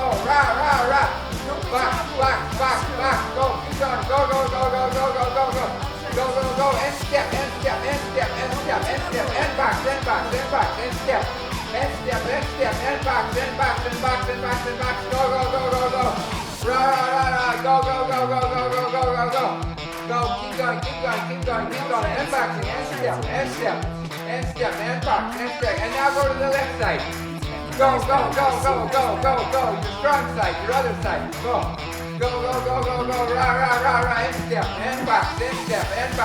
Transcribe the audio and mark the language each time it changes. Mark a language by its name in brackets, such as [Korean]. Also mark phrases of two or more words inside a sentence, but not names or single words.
[English] Ra, ra, ra. Back, go. Keep going. Go, go, go, go, go, go, go, go. Go, go, go. End step, end step, end step, end step, end step, end back, end back, end back, end step. End step, end step, end back, end back, end back, end back, end back. Go, go, go, go, go. Ra, ra, ra, ra. Go, go, go, go, go, go, go, go, go. Go, keep going, keep going, keep going, keep going. End back, end step, end step, end step, end back, end step. And now go to the left side. Go, go, go, go, go, go, go. Your strong side, your other side. Go. Go, go, go, go, go. Ra, ra, ra, ra. End step, end back, end step, end back.